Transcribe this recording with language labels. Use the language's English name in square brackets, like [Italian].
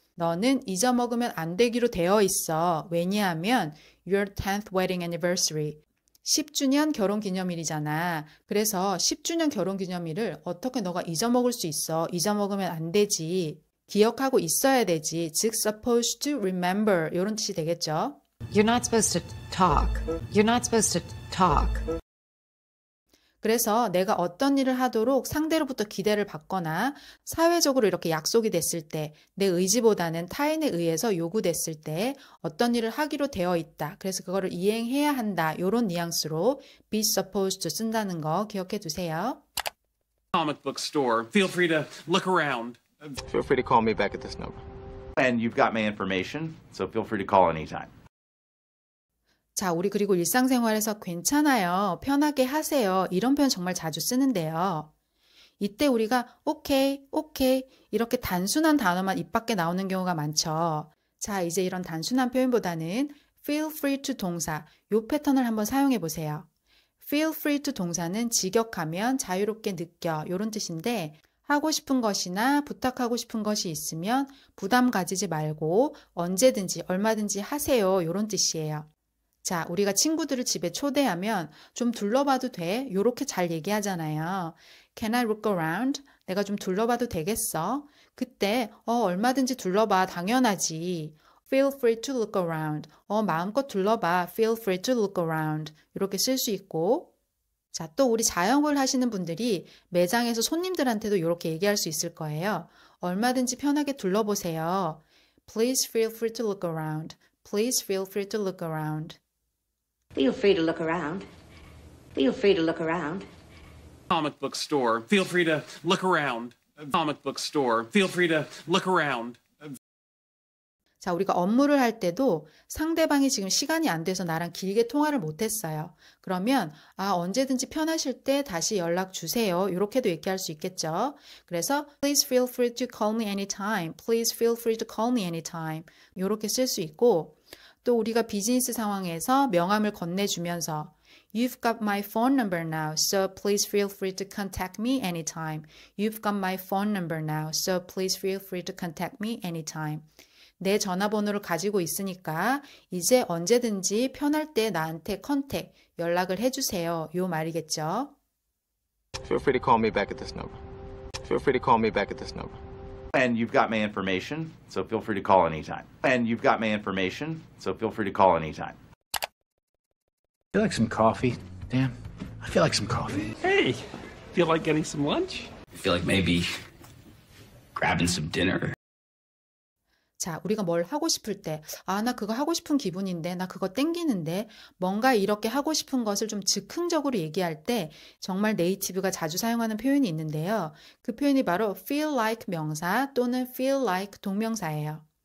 [Korean] 너는 잊어먹으면 안 되기로 되어 있어. 왜냐하면 [English] Your 10th wedding anniversary. [Korean] 10주년 결혼기념일이잖아. 그래서 10주년 결혼기념일을 어떻게 너가 잊어먹을 수 있어? 잊어먹으면 안 되지. 기억하고 있어야 되지. 즉 [English] supposed to remember [Korean] 이런 뜻이 되겠죠. [English] You're not supposed to talk. You're not supposed to talk. [Korean] 그래서 내가 어떤 일을 하도록 상대로부터 기대를 받거나 사회적으로 이렇게 약속이 됐을 때 내 의지보다는 타인에 의해서 요구됐을 때 어떤 일을 하기로 되어 있다. 그래서 그거를 이행해야 한다. 이런 뉘앙스로 be supposed to 쓴다는 거 기억해 두세요. [English] Comic book store. Feel free to look around. Feel free to call me back at this number. And you've got my information, so feel free to call anytime. [Korean] 자, 우리 그리고 일상생활에서 괜찮아요, 편하게 하세요 이런 표현 정말 자주 쓰는데요. 이때 우리가 오케이, 오케이 이렇게 단순한 단어만 입 밖에 나오는 경우가 많죠. 자, 이제 이런 단순한 표현보다는 feel free to 동사 요 패턴을 한번 사용해 보세요. feel free to 동사는 직역하면 자유롭게 느껴 이런 뜻인데 하고 싶은 것이나 부탁하고 싶은 것이 있으면 부담 가지지 말고 언제든지 얼마든지 하세요 이런 뜻이에요. 자, 우리가 친구들을 집에 초대하면 좀 둘러봐도 돼? 요렇게 잘 얘기하잖아요. [English] Can I look around? [Korean] 내가 좀 둘러봐도 되겠어? 그때 얼마든지 둘러봐. 당연하지. [English] Feel free to look around. [Korean] 마음껏 둘러봐. [English] Feel free to look around. [Korean] 이렇게 쓸 수 있고 자, 또 우리 자영업을 하시는 분들이 매장에서 손님들한테도 이렇게 얘기할 수 있을 거예요. 얼마든지 편하게 둘러보세요. [English] Please feel free to look around. Please feel free to look around. Feel free to look around. Feel free to look around. Comic book store. Feel free to look around. Comic book store. Feel free to look around. [Korean] 자, 우리가 업무를 할 때도 상대방이 지금 시간이 안 돼서 나랑 길게 통화를 못 했어요. 그러면 언제든지 편하실 때 다시 연락 주세요. 이렇게도 얘기할 수 있겠죠. 그래서 [English] Please feel free to call me anytime. Please feel free to call me anytime. [Korean] 이렇게 쓸 수 있고 또 우리가 비즈니스 상황에서 명함을 건네주면서 [English] You've got my phone number now, so please feel free to contact me anytime. You've got my phone number now, so please feel free to contact me anytime. [Korean] 내 전화번호를 가지고 있으니까 이제 언제든지 편할 때 나한테 컨택, 연락을 해주세요. 요 말이겠죠. [English] Feel free to call me back at this number. Feel free to call me back at this number. And you've got my information, so feel free to call anytime. And you've got my information, so feel free to call anytime. Feel like some coffee? Damn, I feel like some coffee. Hey, feel like getting some lunch? I feel like maybe grabbing some dinner. [Korean] 자, 우리가 뭘 하고 싶을 때, 나 그거 하고 싶은 기분인데, 나 그거 땡기는데, 뭔가 이렇게 하고 싶은 것을 좀 즉흥적으로 얘기할 때 정말 네이티브가 자주 사용하는 표현이 있는데요. 그 표현이 바로 feel like 명사 또는 feel like 동명사예요.